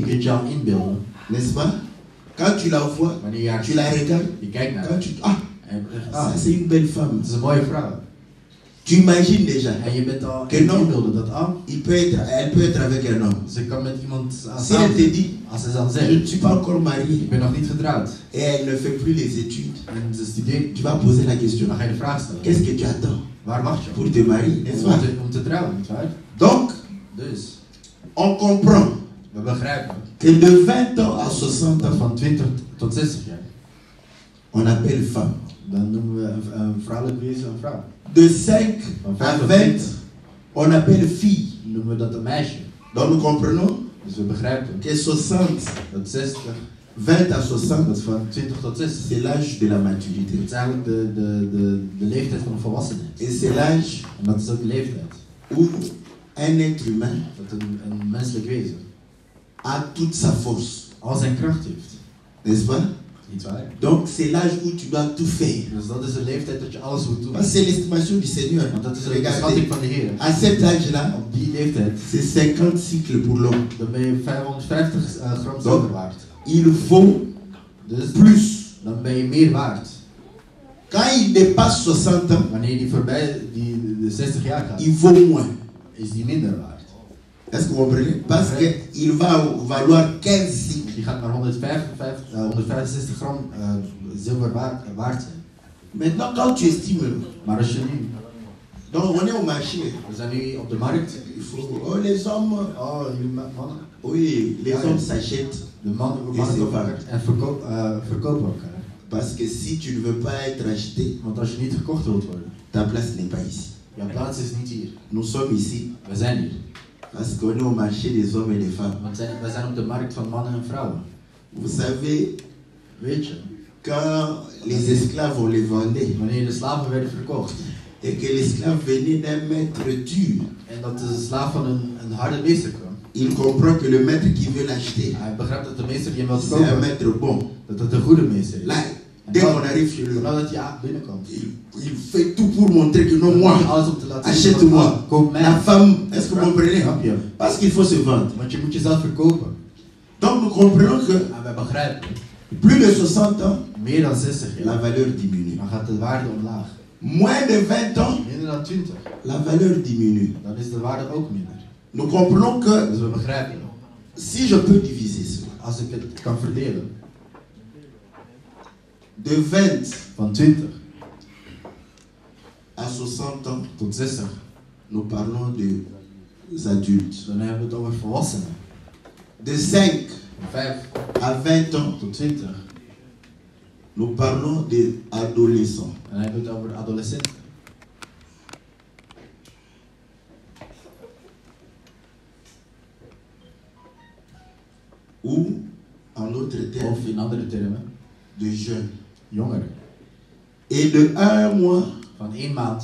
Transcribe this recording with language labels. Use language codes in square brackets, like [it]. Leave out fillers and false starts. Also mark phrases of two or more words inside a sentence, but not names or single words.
[nl] kun je al inbeelden. [fr] n'est-ce pas? Quand tu la vois, [nl] Wanneer [fr] tu la regardes, [nl] je kijkt naar [fr] quand [nl] haar. [fr] tu... Ah, [nl] En je zegt, [fr] ça c'est une belle femme. [nl] het is een mooie vrouw. [fr] Tu imagines déjà, [nl] En je bent al [fr] Que non. [nl] inbeelden dat [fr] elle peut être avec un homme. [nl] ze kan met iemand aan [fr] Si elle te [nl] samen. [fr] dit, [nl] Als ze dan [fr] je [nl] zegt, [fr] ne suis pas encore [nl] ik [fr] mariée, [nl] ben nog niet getrouwd. [fr] et elle ne fait plus les études, [nl] En ze studeert, [fr] tu vas poser la question, [nl] dan ga je de vraag stellen. [fr] qu'est-ce que tu attends [nl] Waar wacht je [fr] pour [nl] op? [fr] te marier, n'est-ce pas? [nl] Om te trouwen, nietwaar? [fr] Donc, [nl] Dus, [fr] on comprend [nl] we begrijpen [fr] que de 20 ans à 60 [nl] dat [fr] ans, [nl] van 20 tot 60 jaar, [fr] on appelle femme. [nl] dan noemen we een vrouwelijk wezen een vrouw. [fr] De 5 [nl] Van [fr] à [nl] 5 tot [fr] 20, [nl] 20 [fr] on appelle fille. [nl] noemen we dat een meisje. [fr] Donc nous comprenons [nl] Dus we begrijpen [fr] que 60, [nl] dat 60, [fr] 20 à 60, [nl] dat van 20 tot 60, [fr] c'est l'âge de la maturité. [nl] dat is eigenlijk de leeftijd van de volwassenheid. [fr] Et c'est l'âge [nl] En dat is ook de leeftijd. [fr] où un être humain [nl] Dat een menselijk wezen [fr] a toute sa force, [nl] al zijn kracht heeft. [fr] n'est-ce pas? [nl] Nietwaar? [fr] Donc c'est l'âge où tu dois tout faire. [nl] Dus dat is de leeftijd dat je alles moet doen. [fr] Parce que c'est l'estimation du Seigneur. [nl] Want dat is de [fr] Regardez, [nl] beschatting van de Heer. [fr] à cet âge-là, [nl] Op die leeftijd, [fr] c'est 50 cycles pour l'homme. [nl] dan ben je 550 gram zilver waard. [fr] Il faut [nl] Dus [fr] plus. [nl] dan ben je meer waard. [fr] Quand il dépasse 60 ans, [nl] Wanneer die voorbij de 60 jaar gaat, [fr] il vaut moins. [nl] is die minder waard. [fr] Est-ce que vous comprenez? Parce qu'il va valoir 15 cycles. [nl] Die gaat maar 165 gram zilver waard zijn. [fr] Maintenant, quand tu estimes, [nl] Maar als je nu, [fr] donc on est au marché, [nl] we zijn nu op de markt. [fr] il faut, oh les hommes, [nl] Oh, jullie mannen. [fr] oui, les [nl] Ja, [fr] hommes s'achètent. [nl] De mannen Is kopen het elkaar en verkopen elkaar. [fr] Parce que si tu ne veux pas être acheté, [nl] Want als je niet gekocht wilt worden, [fr] ta place n'est pas ici. [nl] jouw plaats is niet hier. [fr] Nous sommes ici [nl] We zijn hier. [fr] parce qu'on est au marché des hommes et des femmes. [nl] Want we zijn op de markt van mannen en vrouwen. [fr] Vous savez, [nl] Weet je, [fr] quand les esclaves, on les vendait, [nl] wanneer de slaven werden verkocht [fr] et que l'esclave venait d'un maître dur, [nl] en dat de slaaf van een harde meester kwam, [fr] il comprend que le maître qui veut l'acheter, [nl] hij begrijpt dat de meester die hem wil [fr] c'est un [nl] kopen, [fr] maître bon. [nl] dat het een goede meester is. [fr] Là, [nl] En [fr] dès [nl] dan- [fr] qu'on arrive chez lui, [nl] nadat hij binnenkomt, [fr] il fait tout pour montrer que non, [nl] dan [fr] moi, [nl] doet hij alles om te laten zien van, [fr] achète-moi. [nl] ah, koop mij. [fr] La femme, est-ce que vous comprenez? [nl] Snap je? [fr] Parce qu'il faut se vendre. [nl] Want je moet jezelf verkopen. [fr] Donc nous comprenons que [nl] En wij begrijpen, [fr] plus de 60 ans, [nl] meer dan 60 [fr] la [nl] jaar, [fr] valeur diminue. [nl] dan gaat de waarde omlaag. [fr] Moins de 20 ans, [nl] Minder dan 20, [fr] la valeur diminue. [nl] dan is de waarde ook minder. [fr] Nous comprenons que [nl] Dus we begrijpen, [fr] si je peux diviser cela, [nl] als ik het kan verdelen, [fr] de 20 [nl] van 20 [fr] à 60 ans, [nl] tot 60, [fr] nous parlons des adultes. [nl] dan hebben we het over volwassenen. [fr] De 5 [nl] Van 5 [fr] à 20 ans, [nl] tot 20, [fr] nous parlons des adolescents. [nl] dan hebben we het over adolescenten. [fr] Ou, en d'autres termes, [nl] Of in andere termen, [fr] de jeunes. [nl] jongeren. [fr] Et de 1 mois [nl] Van 1 maand